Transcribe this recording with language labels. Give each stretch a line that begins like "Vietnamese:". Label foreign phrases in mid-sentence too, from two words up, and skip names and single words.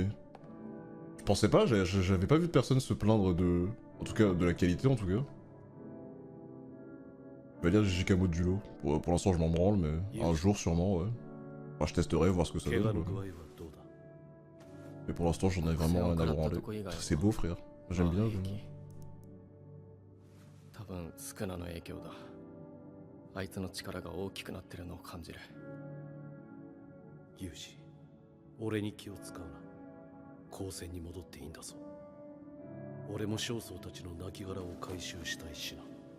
French: Je pensais pas, j'avais pas vu personne se plaindre de... En tout cas, de la qualité en tout cas. Je vais lire JJK modulo. Pour l'instant, je m'en branle, mais un jour sûrement, ouais. Enfin, je testerai, voir ce que ça donne. Ouais. Mais pour l'instant, j'en ai vraiment rien à branler. C'est beau, frère. J'aime bien.
Japanese: 多分スクナの影響だ。あいつの力が大きくなってるのを感じる。ユージ、俺に気を使うな。高専に戻っていいんだぞ。俺も少曹たちの亡骸を回収したいしな。